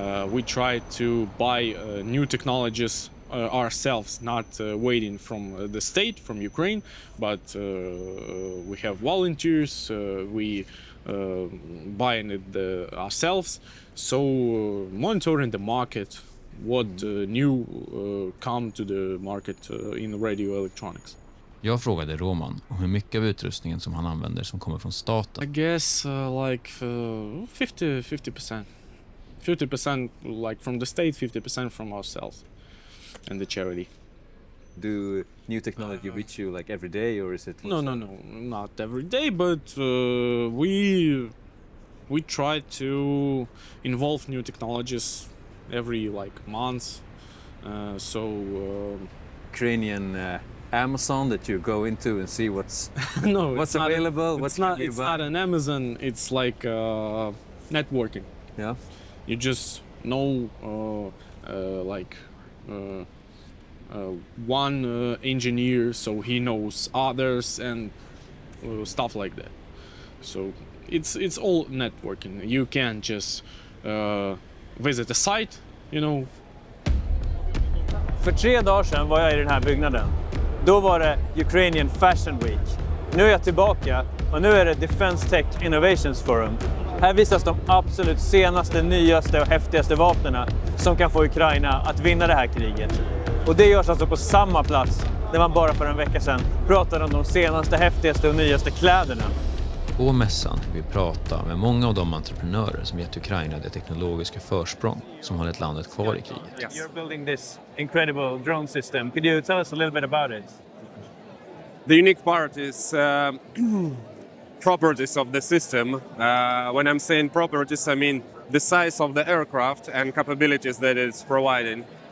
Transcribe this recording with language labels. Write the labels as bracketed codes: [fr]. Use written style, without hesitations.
[en] We try to buy new technologies ourselves, not waiting from the state, from Ukraine, but we have volunteers. We buying it ourselves. So monitoring the market, what new come to the market in radio electronics. [sv] Jag frågade Roman om hur mycket av utrustningen som han använder som kommer från staten. [en] I guess 50%. 50% like from the state, 50% from ourselves and the charity. Do new technology reach you like every day, or is it? No, not every day, but we try to involve new technologies every month. Ukrainian Amazon that you go into and see what's no, what's available. It's not an Amazon. It's like networking. Yeah. You just know one engineer, so he knows others and stuff like that. So it's all networking. You can't just visit a site, you know. [sv] För 3 dagar sedan var jag i den här byggnaden. Då var det Ukrainian Fashion Week. Nu är jag tillbaka och nu är det Defense Tech Innovations Forum. Här visas de absolut senaste, nyaste och häftigaste vapnen som kan få Ukraina att vinna det här kriget. Och det görs alltså på samma plats där man bara för en vecka sedan pratade om de senaste, häftigaste och nyaste kläderna. På mässan vi pratar med många av de entreprenörer som gett Ukraina det teknologiska försprång som hållit landet kvar i kriget. [en] Yes. You're building this incredible drone system. Could you tell us a little bit about it? The unique part is properties of the system. When I'm saying properties, I mean the size of the aircraft and capabilities that it's providing.